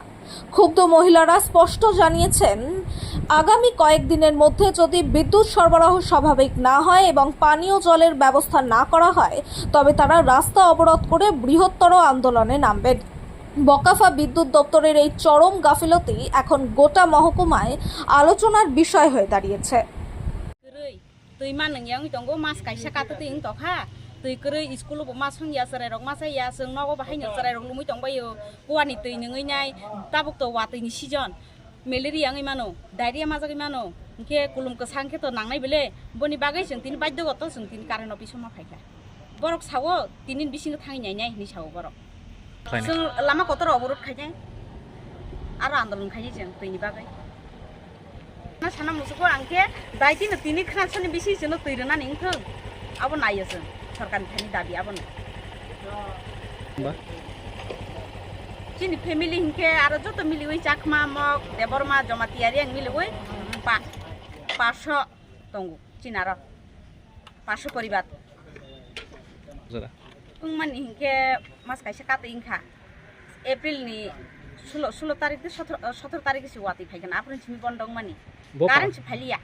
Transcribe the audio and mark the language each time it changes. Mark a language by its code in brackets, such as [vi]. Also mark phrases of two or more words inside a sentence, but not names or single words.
[bn] ক্ষুব্ধ মহিলারা স্পষ্ট জানিয়েছেন, আগামী কয়েকদিনের মধ্যে যদি বিদ্যুৎ সরবরাহ স্বাভাবিক না হয় এবং পানীয় জলের ব্যবস্থা না করা হয়, তবে তারা রাস্তা অবরোধ করে বৃহত্তর আন্দোলনে নামবেন। বকাফা বিদ্যুৎ দপ্তরের এই চরম গাফিলতি এখন গোটা মহকুমায় আলোচনার বিষয় হয়ে দাঁড়িয়েছে। [trp] Tui kerei iskulu masung ya serai rok masa ya seng nogo bahai nyok serai rok lumui tong bayo kuani tui nengai nyai tabuk to wati ni sijon meleri yang imano diarrhea mazak imano ke kulum ke sangke to nangnai bele boni bagai seng tin baiddo goto seng tin karen office ma phaika borok sawo tinin bising thangi nyai nyai ni sawo borok seng lama kotor oborot khaijai aro andolon khaijai seng tui ni bagai na sana musuko angke daitin tini khansani bisi seno tui rena ningthong abo naiyaseng सरकार नि दाबी आबो चिनि फैमिली हिंके आरो जतो मिलिवै चाखमा मक देबरमा जमातियारि आं मिलिवै 500 दंगु चिनारो 500 परिवार जरा मानि हिंके मास काइसे काते इंखा एप्रिल नि 16 तारिख 17 तारिख से वाति फाइगोन आफन छिमि बन्दं मानि कारेन्ट फाइलिया